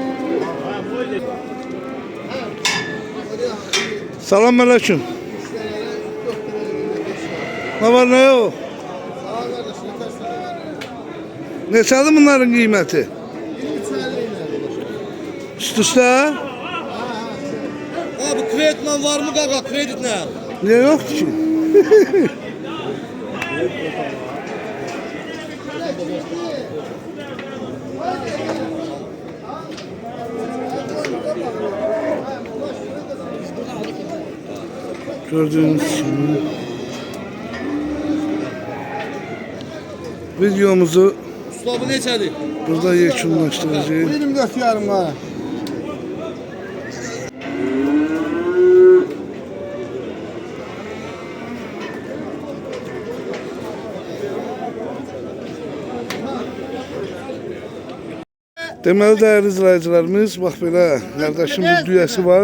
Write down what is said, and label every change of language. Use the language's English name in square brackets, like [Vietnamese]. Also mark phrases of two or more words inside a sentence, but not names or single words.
[Azerbaijani] Salam aleyküm. [Turkish] Ne var ne yok? [Azerbaijani] Neçədir bunların qiyməti? Üst-üstə? [Turkish] Abi kreditle var mı kaka kreditle? Niye yoktu ki? Gördüğünüz gibi videomuzu [Azerbaijani] Usta bu neçədir? [Turkish] burada yekunlaştıracağız. [Azerbaijani] 24 yarım var. Deməli değerli izləyicilərimiz, bax belə qardaşım bir düyəsi var.